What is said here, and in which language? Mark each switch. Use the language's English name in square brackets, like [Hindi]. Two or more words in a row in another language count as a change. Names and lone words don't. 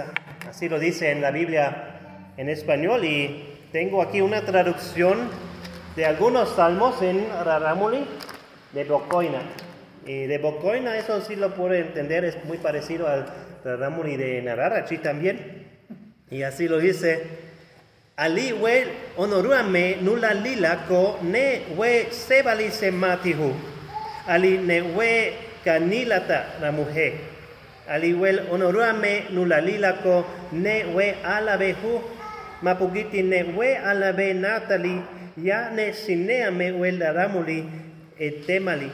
[Spanish] Así lo dice en la Biblia en español, y tengo aquí una traducción de algunos salmos en Rarámuri de Bocoina. Y de Bocoina, eso sí lo puedo entender, es muy parecido al Rarámuri de Nararachi también. Y así lo dice: [Central Tarahumara] Ali we onoruame nula lila ko ne we sebali sematihu. Ali ne we kanilata [Spanish] la mujer. [Central Tarahumara] Ali we onoruame nula lila ko ne we alabehu. Mapugiti ne we alabe natali ya ne sineame we laramuli etemali.